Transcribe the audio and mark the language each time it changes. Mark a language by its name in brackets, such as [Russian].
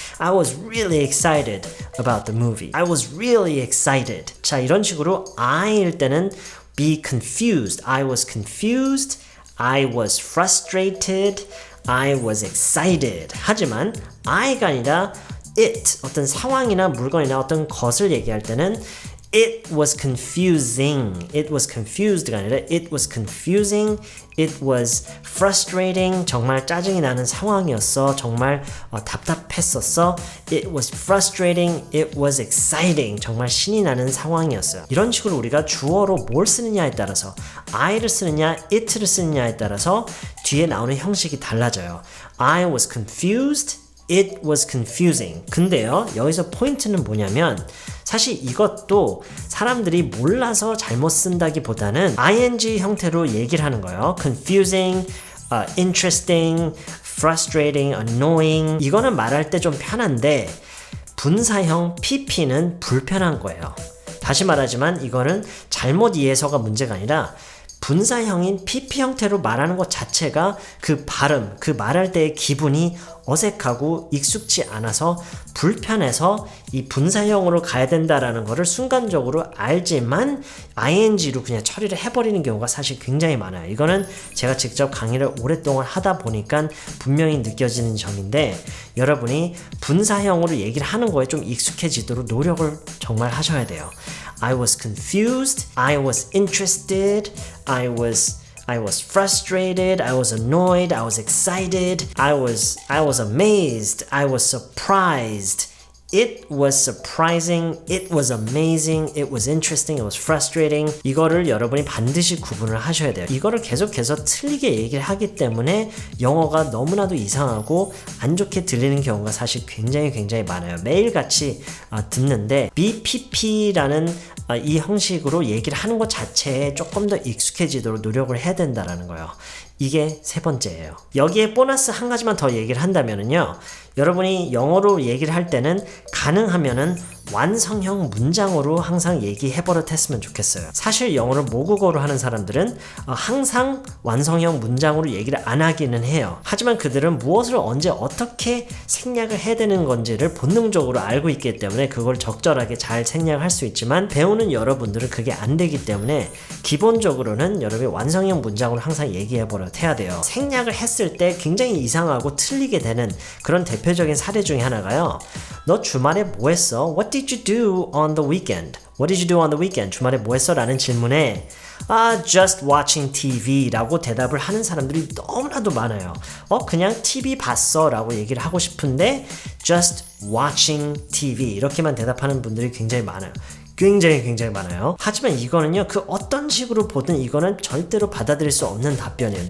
[English] I was really excited about the movie. I was really excited. [Korean] 자, 이런 식으로 [English] I일 때는 be confused. I was confused. I was frustrated. I was excited. [Korean] 하지만 I가 아니라 it, 어떤 상황이나 물건이나 어떤 것을 얘기할 때는 [English] it was confusing. [Korean] It was confused 가 아니라 it was confusing. [English] It was frustrating. [Korean] 정말 짜증이 나는 상황이었어. 정말 답답했었어. [English] It was frustrating. It was exciting. [Korean] 정말 신이 나는 상황이었어요. 이런 식으로 우리가 주어로 뭘 쓰느냐에 따라서 I를 쓰느냐, it를 쓰느냐에 따라서 뒤에 나오는 형식이 달라져요. [English] I was confused. It was confusing. [Korean] 근데요, 여기서 포인트는 뭐냐면 사실 이것도 사람들이 몰라서 잘못 쓴다기보다는 ing 형태로 얘기를 하는 거예요. [English] confusing, interesting, frustrating, annoying. [Korean] 이거는 말할 때 좀 편한데 분사형 pp는 불편한 거예요. 다시 말하지만 이거는 잘못 이해서가 문제가 아니라 분사형인 pp 형태로 말하는 것 자체가 그 발음, 그 말할 때의 기분이 어색하고 익숙지 않아서 불편해서 이 분사형으로 가야 된다라는 거를 순간적으로 알지만 ing로 그냥 처리를 해버리는 경우가 사실 굉장히 많아요. 이거는 제가 직접 강의를 오랫동안 하다 보니까 분명히 느껴지는 점인데 여러분이 분사형으로 얘기를 하는 거에 좀 익숙해지도록 노력을 정말 하셔야 돼요. [English] I was confused, I was interested, I was frustrated, I was annoyed, I was excited, I was amazed, I was surprised. It was surprising, it was amazing, it was interesting, it was frustrating. [Korean] 이거를 여러분이 반드시 구분을 하셔야 돼요. 이거를 계속해서 틀리게 얘기를 하기 때문에 영어가 너무나도 이상하고 안 좋게 들리는 경우가 사실 굉장히 많아요. 매일같이 듣는데 BPP라는 이 형식으로 얘기를 하는 것 자체에 조금 더 익숙해지도록 노력을 해야 된다는 거예요. 이게 세 번째예요. 여기에 보너스 한 가지만 더 얘기를 한다면요. 여러분이 영어로 얘기를 할 때는 가능하면은 완성형 문장으로 항상 얘기해버릇했으면 좋겠어요. 사실 영어를 모국어로 하는 사람들은 항상 완성형 문장으로 얘기를 안 하기는 해요. 하지만 그들은 무엇을 언제 어떻게 생략을 해야 되는 건지를 본능적으로 알고 있기 때문에 그걸 적절하게 잘 생략할 수 있지만 배우는 여러분들은 그게 안 되기 때문에 기본적으로는 여러분이 완성형 문장으로 항상 얘기해버릇해야 돼요. 생략을 했을 때 굉장히 이상하고 틀리게 되는 그런 대표적인 사례 중에 하나가요. 너 주말에 뭐 했어? [English] What did you do on the weekend? What did you do on the weekend? [Korean] 주말에 뭐 했어? 라는 질문에 [English] just watching TV [Korean] 라고 대답을 하는 사람들이 너무나도 많아요. 그냥 TV 봤어 라고 얘기를 하고 싶은데 [English] just watching TV [Korean] 이렇게만 대답하는 분들이 굉장히 많아요. 굉장히 많아요. 하지만 이거는요, 그 어떤 식으로 보든 이거는 절대로 받아들일 수 없는 답변이에요.